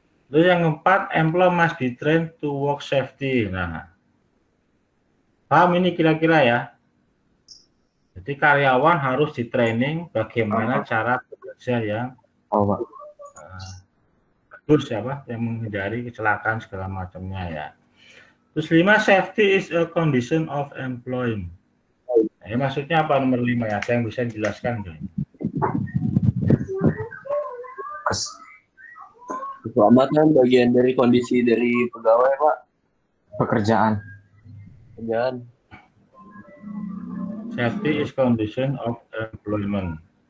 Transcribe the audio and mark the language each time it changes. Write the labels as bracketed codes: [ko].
[id] Terus yang keempat, [en] employee must be trained to work safety. [id] Nah, paham ini kira-kira ya? Jadi karyawan harus di training bagaimana cara bekerja yang bagus ya, Pak, yang menghindari kecelakaan segala macamnya ya. Terus [en] 5, safety is a condition of employment. [id] Nah, ini maksudnya apa nomor 5 ya? Saya yang bisa dijelaskan enggak? Keselamatan bagian dari kondisi dari pegawai, Pak. Pekerjaan. [en] Safety is condition of employment.